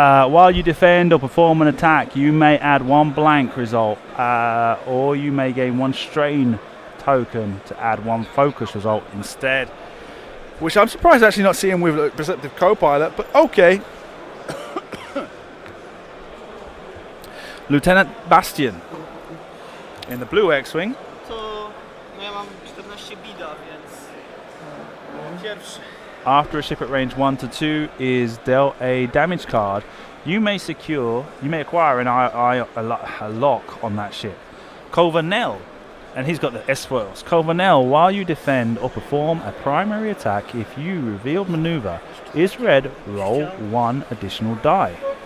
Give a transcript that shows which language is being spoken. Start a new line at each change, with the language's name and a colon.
English: While you defend or perform an attack, you may add 1 blank result, or you may gain 1 strain token to add 1 focus result instead. Which I'm surprised actually not seeing with a Perceptive Co-Pilot, but okay. Lieutenant Bastian in the blue X-Wing.
Polish: To ja mam 14 bida, więc pierwszy.
English: After a ship at range 1 to 2 is dealt a damage card, you may acquire a lock on that ship. Colvernell, and he's got the S-foils. Colvernell, while you defend or perform a primary attack, if you revealed maneuver is red, roll 1 additional die.